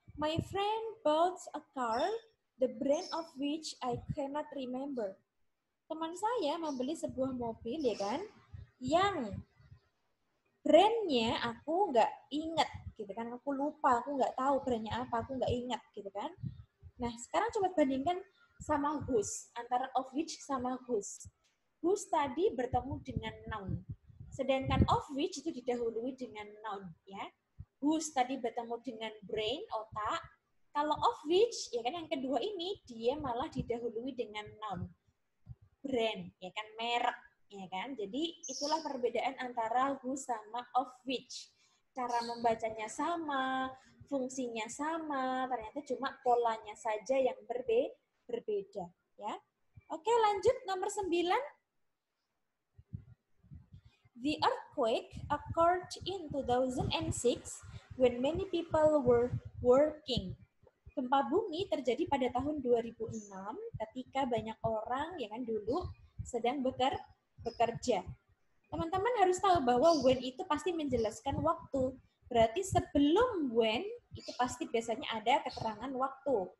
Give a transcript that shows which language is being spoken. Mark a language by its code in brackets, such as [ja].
[en] My friend bought a car, the brand of which I cannot remember. [id] Teman saya membeli sebuah mobil, ya kan, yang brandnya aku nggak ingat, gitu kan, aku lupa, aku nggak tahu brandnya apa, aku nggak ingat, gitu kan. Nah, sekarang coba bandingkan sama whose, antara of which sama whose. Whose tadi bertemu dengan noun, sedangkan of which itu didahului dengan noun, ya. Whose tadi bertemu dengan brain, otak. Kalau of which, ya kan, yang kedua ini dia malah didahului dengan noun, brand, ya kan, merek, ya kan. Jadi itulah perbedaan antara whose sama of which. Cara membacanya sama, fungsinya sama, ternyata cuma polanya saja yang berbeda, ya. Oke, lanjut nomor 9. [en] The earthquake occurred in 2006 when many people were working. [id] Gempa bumi terjadi pada tahun 2006 ketika banyak orang ya kan dulu sedang bekerja. Teman-teman harus tahu bahwa when itu pasti menjelaskan waktu. Berarti sebelum when itu pasti biasanya ada keterangan waktu.